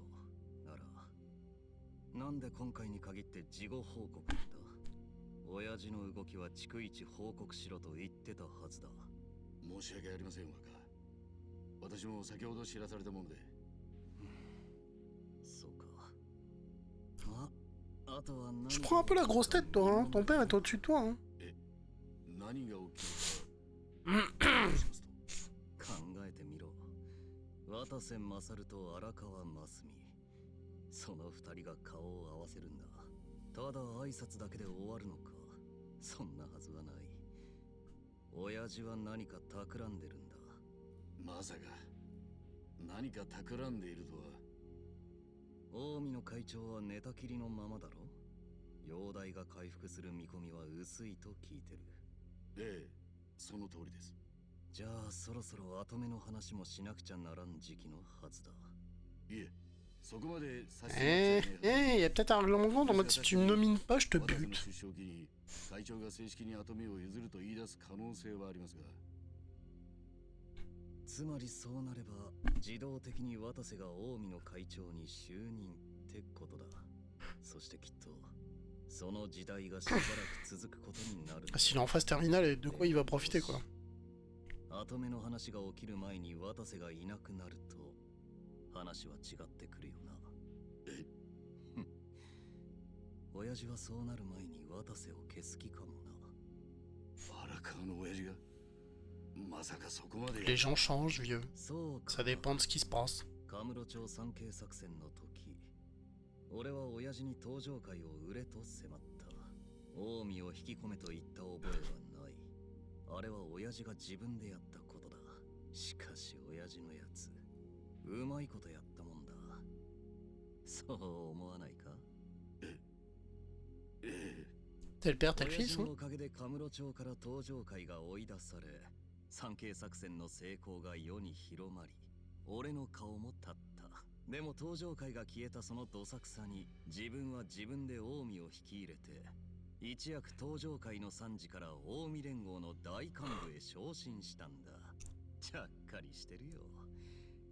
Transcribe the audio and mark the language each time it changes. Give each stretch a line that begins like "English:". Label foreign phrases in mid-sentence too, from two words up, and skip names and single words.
Japanese: なら、なんで今回に限って事後報告なんだ。親父の動きは逐一報告しろと言ってたはずだ。申し訳ありません、若。私も先ほど知らされたもので。そうか。あとは何
French: Tu prends un peu la grosse tête toi, hein. Ton père est au-dessus de toi. Hein.
Japanese: 何が起きるか考えてみろ。渡瀬勝と荒川真澄。その二人が顔を合わせるんだ。ただ挨拶だけで終わるのか。そんなはずはない。親父は何か企んでるんだ。まさか何か企んでいるとは。近江の会長は寝たきりのままだろ。容体が回復する見込みは薄いと聞いてる。ええ、その通りです。じゃあそろそろ後目の話もしなくちゃならん時期のはずだ。いえ、そこまでさせ
French: Eh, il y a peut-être un règlement de compte en mode si tu me nomines pas, je te bute.
Japanese: 会長が正式に後目を譲ると言い出す可能性はありますが。つまりそうなれば自動的に渡瀬が近江の会長に就任ってことだ。そしてきっとその時代がしばらく続くことになる。
French: S'il est en phase terminale, de quoi il va profiter quoi.
Japanese: 後目の話が起きる前に渡瀬がいなくなると話は違ってくるよな。え親父はそうなる前に渡瀬を消す気かもな。荒川の親父がまさかそこまで。
French: Les gens changent, vieux.
Japanese: そうか。
French: Ça dépend de ce qui se passe.
Japanese: カムロ町参詣作戦の時、俺は親父に登場会を売れと迫った。近江を引き込めと言った覚えはない。あれは親父が自分でやったことだ。しかし親父のやつ、うまいことやったもんだ。そう思わないか？
French: Tel père, tel
Japanese: 親
French: fils.
Japanese: 父
French: Hein.
Japanese: のおかげでカムロ町から登場会が追い出され、参詣作戦の成功が世に広まり、俺の顔も立った。でも登場会が消えたそのどさくさに、自分は自分で近江を引き入れて、一躍登場会の参事から近江連合の大幹部へ昇進したんだ。ちゃっかりしてるよ。